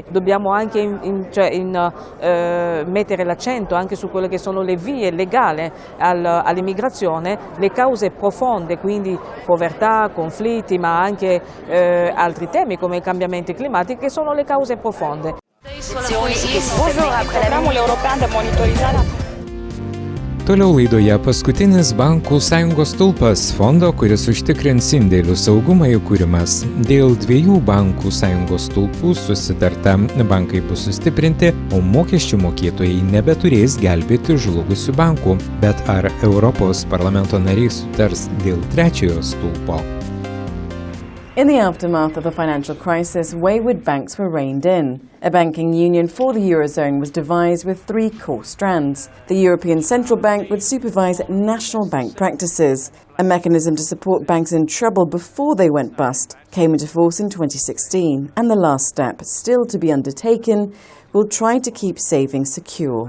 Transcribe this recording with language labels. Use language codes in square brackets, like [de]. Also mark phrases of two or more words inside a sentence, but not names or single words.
[it] Dobbiamo anche mettere l'accento anche su quelle che sono le vie legali all'immigrazione, le cause profonde, quindi povertà, conflitti, ma anche altri temi come i cambiamenti climatici che sono le cause profonde. [lt] Toliau laidoje paskutinis bankų sąjungos stulpas fondo, kuris užtikrins indėlių saugumą įkūrimas. Dėl 2 bankų sąjungos stulpų susitarta, bankai bus sustiprinti, o mokesčių mokėtojai nebeturės gelbėti žlugusių bankų. Bet ar Europos parlamento nariai sutars dėl 3 stulpo? [en] In the aftermath of the financial crisis, wayward banks were reined in. A banking union for the Eurozone was devised with 3 core strands. The European Central Bank would supervise national bank practices. A mechanism to support banks in trouble before they went bust came into force in 2016, and the last step, still to be undertaken, will try to keep savings secure.